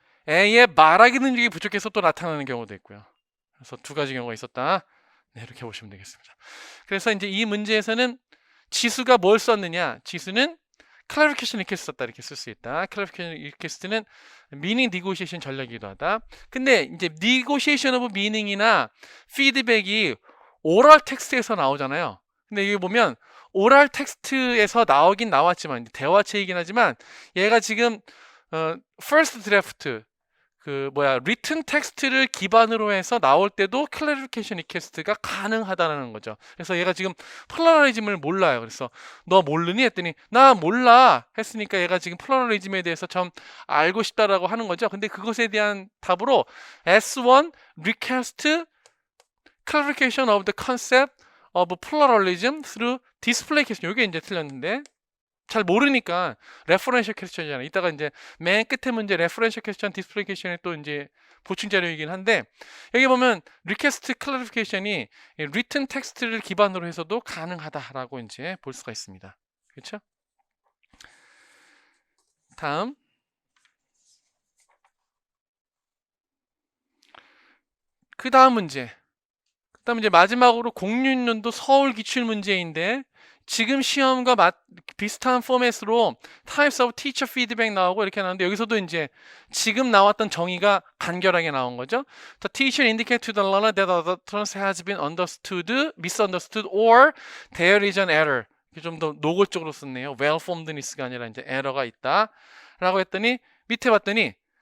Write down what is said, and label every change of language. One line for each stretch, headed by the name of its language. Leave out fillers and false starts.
Korean: 애의 말하기 능력이 부족해서 또 나타나는 경우도 있고요. 그래서 두 가지 경우가 있었다. 네, 이렇게 보시면 되겠습니다. 그래서 이제 이 문제에서는 지수가 뭘 썼느냐? 지수는 clarification request 썼다, 이렇게 쓸 수 있다. clarification request는 meaning negotiation 전략이기도 하다. 근데 이제 negotiation of meaning이나 feedback이 오럴 텍스트에서 나오잖아요. 근데 여기 보면 오럴 텍스트에서 나오긴 나왔지만, 대화체이긴 하지만 얘가 지금 first draft written 텍스트를 기반으로 해서 나올 때도 clarification request가 가능하다는 거죠. 그래서 얘가 지금 플러럴리즘을 몰라요. 그래서 너 모르니? 했더니 나 몰라 했으니까 얘가 지금 플러럴리즘에 대해서 좀 알고 싶다라고 하는 거죠. 근데 그것에 대한 답으로
English: S1 request clarification of the concept of pluralism through display question,
Korean: 이게 이제 틀렸는데, 잘 모르니까
English: referential question이잖아요.
Korean: 이따가 이제 맨 끝에 문제 referential question, display question이 또 이제 보충 자료이긴 한데, 여기 보면 request clarification이 written 텍스트를 기반으로 해서도 가능하다라고 이제 볼 수가 있습니다. 그렇죠? 다음. 그 다음 문제. 그다음 이제 마지막으로 06년도 서울 기출 문제인데, 지금 시험과 비슷한 포맷으로 types of teacher feedback 나오고 이렇게 나오는데, 여기서도 이제 지금 나왔던 정의가 간결하게 나온 거죠.
English: The teacher indicate to the learner that the utterance has been understood, misunderstood, or there is an error.
Korean: 좀 더 노골적으로 썼네요. well-formedness가 아니라 이제 에러가 있다 라고 했더니, 밑에 봤더니